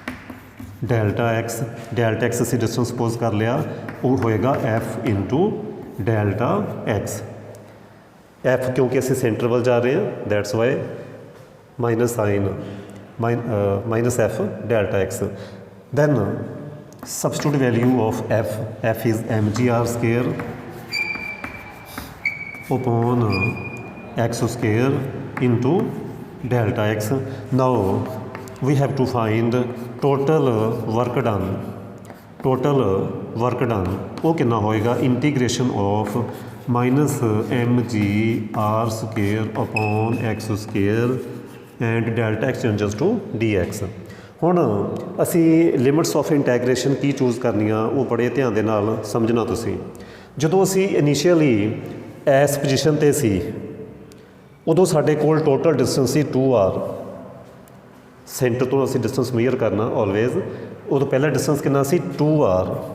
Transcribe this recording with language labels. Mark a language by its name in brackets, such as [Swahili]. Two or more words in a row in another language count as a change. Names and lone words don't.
[English] delta x [Punjabi] ਅਸੀਂ [English] distance suppose [Punjabi] ਕਰ ਲਿਆ, ਉਹ ਹੋਏਗਾ [English] F into delta x. [Punjabi] ਐਫ ਕਿਉਂਕਿ ਅਸੀਂ ਸੈਂਟਰ ਵੱਲ ਜਾ ਰਹੇ ਹਾਂ, [English] that's why minus sign minus F delta x. ਦੈਨ substitute value of f is mgr square upon x square into delta x. Now we have to find total work done [Punjabi] ਉਹ ਕਿੰਨਾ ਹੋਏਗਾ, [English] integration of minus mgr square upon x square and delta x changes to dx। [Punjabi] ਹੁਣ ਅਸੀਂ [English] limits of integration [Punjabi] ਕੀ ਚੂਜ਼ ਕਰਨੀਆਂ ਉਹ ਬੜੇ ਧਿਆਨ ਦੇ ਨਾਲ ਸਮਝਣਾ ਤੁਸੀਂ। ਜਦੋਂ ਅਸੀਂ ਇਨੀਸ਼ੀਅਲੀ ਇਸ ਪੋਜੀਸ਼ਨ 'ਤੇ ਸੀ ਉਦੋਂ ਸਾਡੇ ਕੋਲ [English] total distance [Punjabi] ਸੀ 2r। ਸੈਂਟਰ ਤੋਂ ਅਸੀਂ [English] distance measure [Punjabi] ਕਰਨਾ ਆਲਵੇਜ਼, ਉਦੋਂ ਪਹਿਲਾ ਡਿਸਟੈਂਸ ਕਿੰਨਾ ਸੀ 2r।